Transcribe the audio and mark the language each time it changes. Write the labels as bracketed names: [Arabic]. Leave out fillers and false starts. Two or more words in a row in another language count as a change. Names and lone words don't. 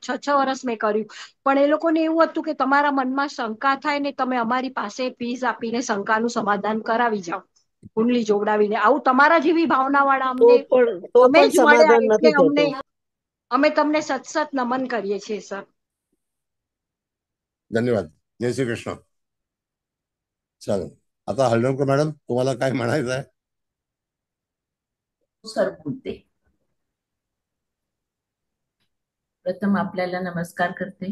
[Gujarati] 6 વર્ષ મેં કર્યું, પણ એ લોકોને એવું હતું કે તમારા મનમાં શંકા થાય ને તમે અમારી પાસે ફીસ આપીને શંકાનું સમાધાન કરાવી જાઓ, કુંડલી જોડાવીને. આવું તમારા જેવી ભાવના વાળા અમને તમે જ મળ્યા એટલે અમે તમને સતસત નમન કરીએ છીએ સર. [Marathi] धन्यवाद. जय श्री कृष्ण. चालेल. आता हळदणकर मॅडम, तुम्हाला काय म्हणायचं आहे? सर बोलते. प्रथम आपल्याला नमस्कार करते.